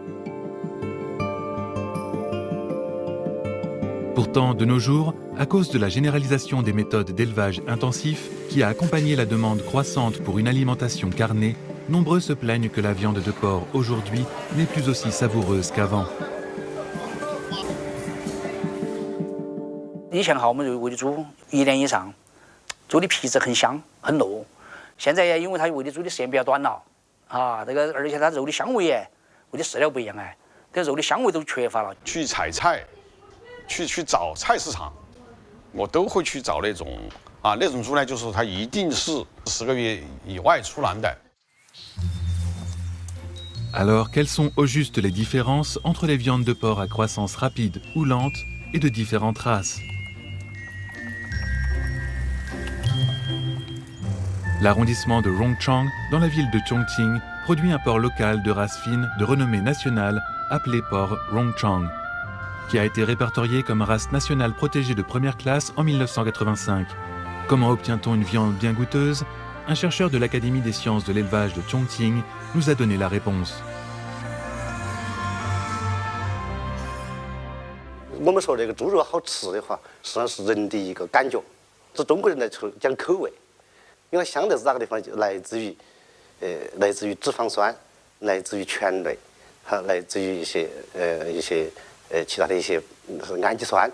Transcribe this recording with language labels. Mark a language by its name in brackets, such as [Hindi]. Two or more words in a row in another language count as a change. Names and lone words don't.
[French] Pourtant, de nos jours, à cause de la généralisation des méthodes d'élevage intensif qui a accompagné la demande croissante pour une alimentation carnée, nombreux se plaignent que la viande de porc aujourd'hui n'est plus aussi savoureuse qu'avant. [Chinese] 以前我们就喂的猪1年以上，猪的皮质很香很糯。现在因为它喂的猪的时间比较短了，而且它肉的香味喂的饲料不一样这肉的香味都缺乏了。去采菜，去找菜市场，我都会去找那种那种猪呢，就是它一定是10个月以外出栏的。 [French] Alors, quelles sont au juste les différences entre les viandes de porc à croissance rapide ou lente et de différentes races? L'arrondissement de Rongchang, dans la ville de Chongqing, produit un porc local de race fine de renommée nationale appelé porc Rongchang, qui a été répertorié comme race nationale protégée de première classe en 1985. Comment obtient-on une viande bien goûteuse? Un chercheur de l'Académie des sciences de l'élevage de Chongqing nous a donné la réponse. [Chinese] 我们说这个猪肉好吃的话，实际上是人的一个感觉。这中国人来讲口味，因为香的是哪个地方？就来自于脂肪酸，来自于醛类，来自于一些其他的一些氨基酸。